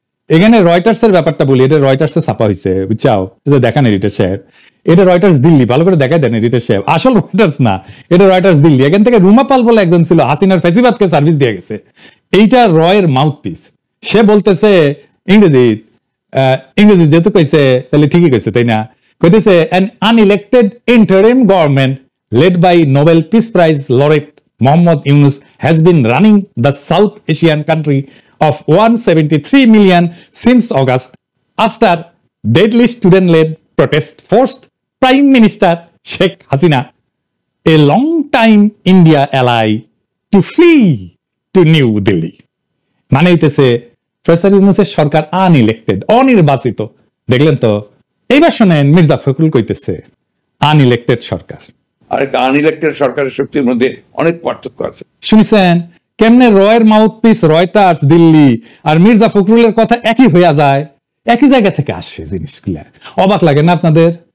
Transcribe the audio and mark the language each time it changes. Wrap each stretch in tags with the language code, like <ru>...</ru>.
<bn>এখানে রয়টার্স এর ব্যাপারটা বলি, এটা রয়টার্সে ছাপা হয়েছে, বুঝছাও? দেখান এডিটর সাহেব, এটা রয়টার্স দিল্লি, ভালো করে দেখাই দেন এডিটর সাহেব। আসল রয়টার্স না, এটা রয়টার্স দিল্লি। এখান থেকে রুমা পাল বলে একজন ছিল, হাসিনার ফেসিবাদকে সার্ভিস দিয়ে গেছে। এইটা রয়ের মাউথপিস। সে বলতেছে ইংরেজি যেহেতু কইছে তাহলে ঠিকই কইছে, তাই না? কইতেছে</bn> <en>an unelected interim government led by Nobel Peace Prize laureate Mohammad Yunus has been running the South Asian country of 173 million since August after deadly student-led protest forced Prime Minister Sheikh Hasina, a long-time India ally, to flee to New Delhi.</en> <bn>মানে হইতেছে professor ইউনূসের সরকার unelected, অনির্বাচিত। দেখলেন তো? এইবার শোনেন মির্জা ফখরুল কইতেছে unelected সরকার আর একটা unelected সরকারের শক্তির মধ্যে অনেক পার্থক্য আছে। শুনেছেন কেমনে রয়ের মাউথপিস রয়টার্স দিল্লি আর মির্জা ফখরুলের কথা একই হইয়া যায়, একই জায়গা থেকে আসে জিনিসগুলা। অবাক লাগে না আপনাদের?</bn>